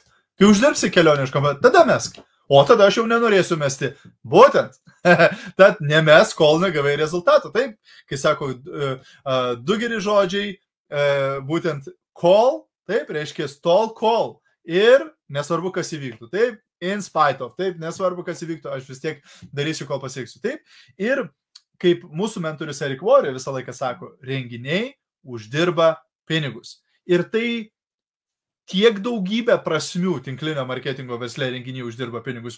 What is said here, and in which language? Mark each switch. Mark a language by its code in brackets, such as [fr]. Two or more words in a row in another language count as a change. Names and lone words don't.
[lt] Kai uždirbsi kelionę iš kompanijos, tada mesk. O tada aš jau nenorėsiu mesti. Būtent. Tad nemes, kol negavai rezultatų. Taip, kai sako, du geri žodžiai, būtent call, taip, reiškia tol call. Ir nesvarbu, kas įvyktų. Taip, [en] in spite of. [lt] Taip, nesvarbu, kas įvyktų, aš vis tiek darysiu, kol pasieksiu. Taip. Ir kaip mūsų mentorius Eric Worre visą laiką sako, renginiai uždirba pinigus. Ir tai tiek daugybę prasmių tinklinio marketingo versle renginiai uždirba pinigus.